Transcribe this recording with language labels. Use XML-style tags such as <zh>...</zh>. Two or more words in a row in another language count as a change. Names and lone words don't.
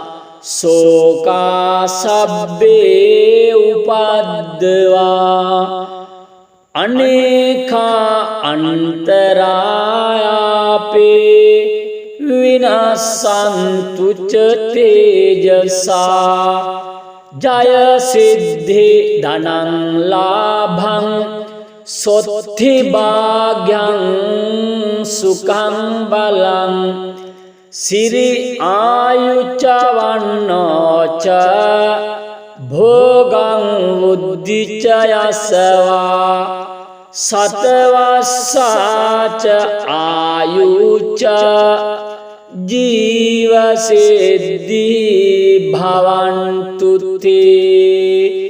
<pi>සෝකා සබ්බේ උපද්දවා අනේකා අන්තරායාපේ විනස්සන්තු ච තේජසා ජය සිද්ධි ධනං ලාභං සොත්ථි භාග්‍යං සුඛං බලං සිරි ආයුච්ච වන්නෝච භෝගං උද්ධිච්ච යසවා සතවස්සාච ආයුච්ච ජීවසිද්ධි භවන්තු තේ</pi>